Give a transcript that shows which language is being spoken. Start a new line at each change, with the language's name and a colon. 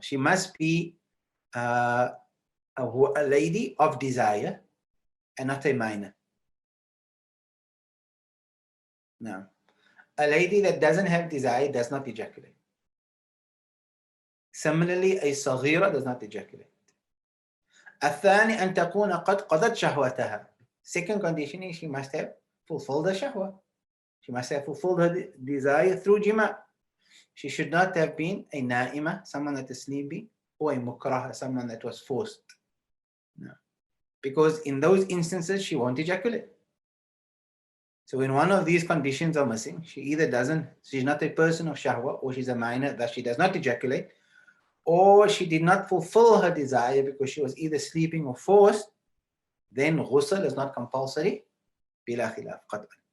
English: She must be a lady of desire and not a minor. Now, a lady that doesn't have desire does not ejaculate. Similarly, a صغيرة does not ejaculate.
Arabic: الثاني أن تكون قد قضت شهوتها.
English: Second condition is she must have fulfilled her shahwa. She must have fulfilled her desire through jima. She should not have been a na'ima, someone that is sleeping, or a mukraha, someone that was forced. No. Because in those instances, she won't ejaculate. So when one of these conditions are missing, she either doesn't, she's not a person of shahwa, or she's a minor, that she does not ejaculate, or she did not fulfill her desire because she was either sleeping or forced, then ghusl is not compulsory.
Arabic: Bila khilaf, qat'an.